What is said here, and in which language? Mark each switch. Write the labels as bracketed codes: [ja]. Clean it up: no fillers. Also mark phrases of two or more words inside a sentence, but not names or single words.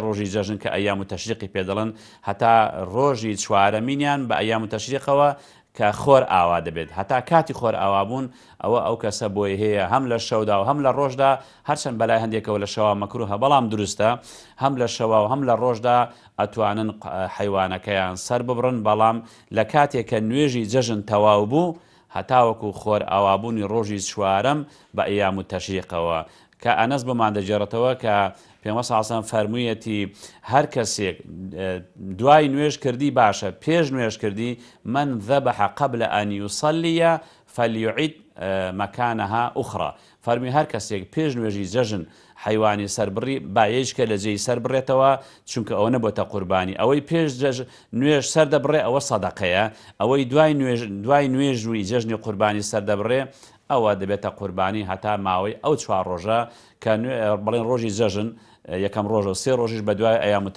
[ckb] ڕۆژی جەژن کە ئەیام و تەشریقی پێ دەڵن هەتا ڕۆژی چوارەمینیان بە ئەیام و تەشریقەوە کە خۆر ئاوا دەبێت هەتا کاتی خۆر ئاوابوون ئەو کەسە بۆی هەیە هەم لە شەودا و هەم لە ڕۆژدا هەرچەند بەلای هەندێکەوە لە شەوا مەکروهە بەڵام دروستە هەم لە شەوا و هەم لە ڕۆژدا ئەتوانن حیوانەکەیان سەر ببڕن بەڵام لە کاتێک کە نوێژی جەژن تەواو بوو هەتاوەکو خۆر ئاوابوونی ڕۆژی چوارەم بە ئەیام و تەشریقەوە کە ئەنەس بمان دەجێڕێتەوە کە پێغەمبەر [ar] صلی الله علیه و سلم [ckb] فەرموویەتی هەر کەسێک دوای نوێژ کردی باشە پێش نوێژ کردی [ar] من ذبح قبل أن يصلي فليعيد مكانها أخرى [ckb] فەرمی هەر کەسێک پێش نوێژی جەژن حیوانی سەربڕی بایەشکە لە جێی سەر بڕێتەوە چونکە ئەوە نەبووتە قوربانی ئەوەی پێش نوێژ سەر دەبڕێ ئەوە سەدەقەیە ئەوەی دوای نوێژوی جەژنی قوربانی سەر دەبڕێ ئەوە دەبێتە قوربانی هەتا ماوەی ئەو چوار ڕۆژە کە بڵێن ڕۆژی جەژن یەکەم ڕۆژە و سێ ڕۆژیش بە دوای ئەیام و